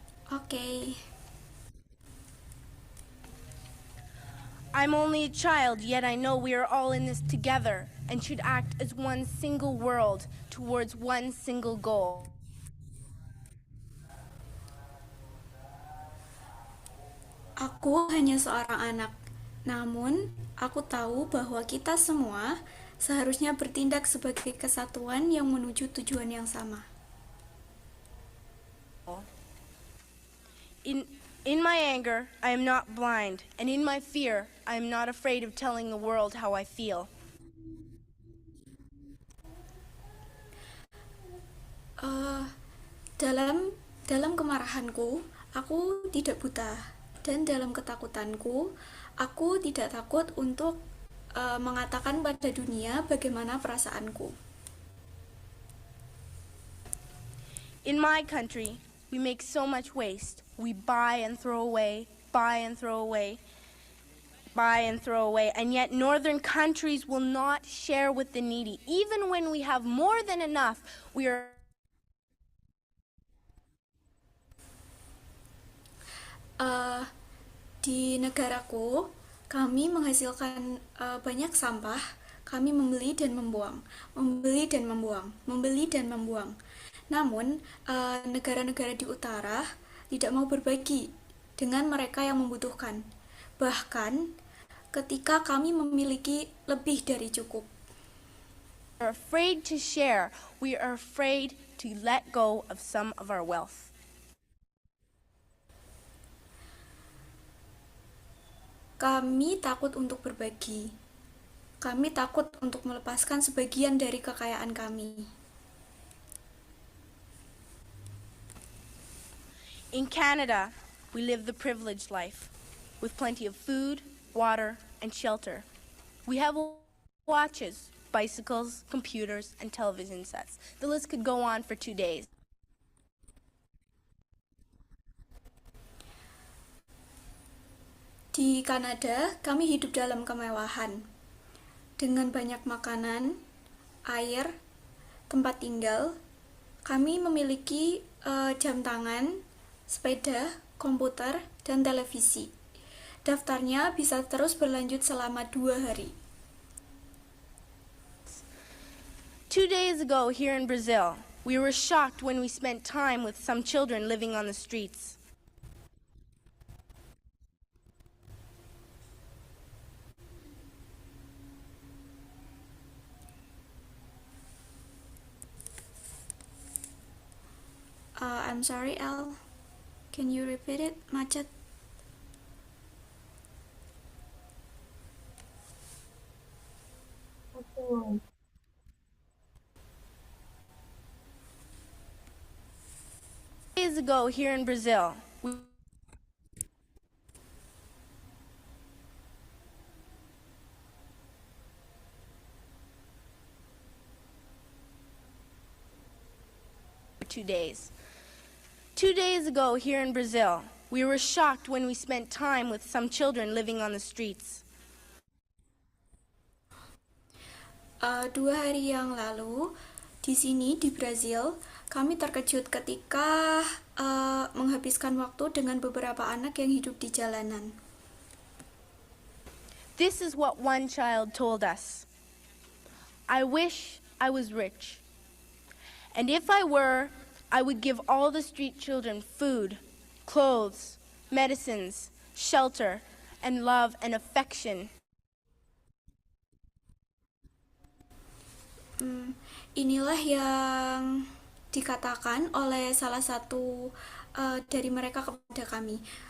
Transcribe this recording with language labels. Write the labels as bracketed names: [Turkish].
[English] Okay. I'm only a child, yet I know we are all in this together and should act as one single world towards one single goal. [Indonesian] Aku hanya seorang anak, namun aku tahu bahwa kita semua seharusnya bertindak sebagai kesatuan yang menuju tujuan yang sama. [English] In my anger, I am not blind, and in my fear, I am not afraid of telling the world how I feel. [Indonesian] Dalam kemarahanku, aku tidak buta, dan dalam ketakutanku, aku tidak takut untuk mengatakan pada dunia bagaimana perasaanku. [English] In my country, we make so much waste. We buy and throw away, buy and throw away, buy and throw away, and yet northern countries will not share with the needy. Even when we have more than enough, we are [Indonesian] Di negaraku, kami menghasilkan banyak sampah. Kami membeli dan membuang, membeli dan membuang, membeli dan membuang. Namun, negara-negara di utara tidak mau berbagi dengan mereka yang membutuhkan. Bahkan, ketika kami memiliki lebih dari cukup. [English] We are afraid to share. We are afraid to let go of some of our wealth. [Indonesian] Kami takut untuk berbagi. Kami takut untuk melepaskan sebagian dari kekayaan kami. [English] In Canada, we live the privileged life, with plenty of food, water, and shelter. We have watches, bicycles, computers, and television sets. The list could go on for 2 days. [Indonesian] Di Kanada, kami hidup dalam kemewahan, dengan banyak makanan, air, tempat tinggal. Kami memiliki jam tangan, sepeda, komputer, dan televisi. Daftarnya bisa terus berlanjut selama 2 hari. [English] 2 days ago here in Brazil, we were shocked when we spent time with some children living on the streets. I'm sorry, Al. Can you repeat it, Macet? [Indonesian] Oke. [English] 2 days ago here in Brazil, we two days. 2 days ago here in Brazil, we were shocked when we spent time with some children living on the streets. [Indonesian] 2 hari yang lalu, di sini di Brazil, kami terkejut ketika menghabiskan waktu dengan beberapa anak yang hidup di jalanan. [English] This is what one child told us. I wish I was rich. And if I were, I would give all the street children food, clothes, medicines, shelter, and love and affection. [Indonesian] Inilah yang dikatakan oleh salah satu dari mereka kepada kami.